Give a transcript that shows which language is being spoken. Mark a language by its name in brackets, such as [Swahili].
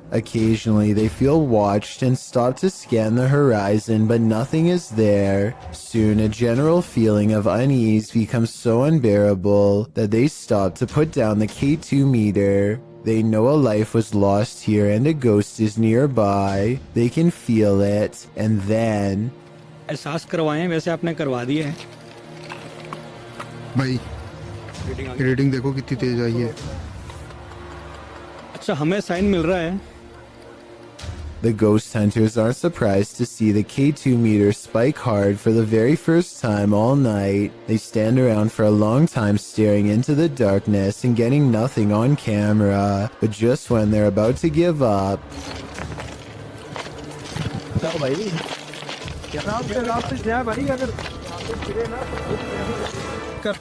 [English] Occasionally they feel watched and stop to scan the horizon, but nothing is there. Soon a general feeling of unease becomes so unbearable that they stop to put down the K2 meter. They know a life was lost here and a ghost is nearby. They can feel it, and then... [Hindi] एहसास करवाएं वैसे आपने करवा दिए हैं भाई rating देखो कितनी तेज आई है अच्छा हमें साइन मिल रहा है [English] The ghost hunters aren't surprised to see the K2 meter spike hard for the very first time all night. They stand around for a long time staring into the darkness and getting nothing on camera. But just when they're about to give up...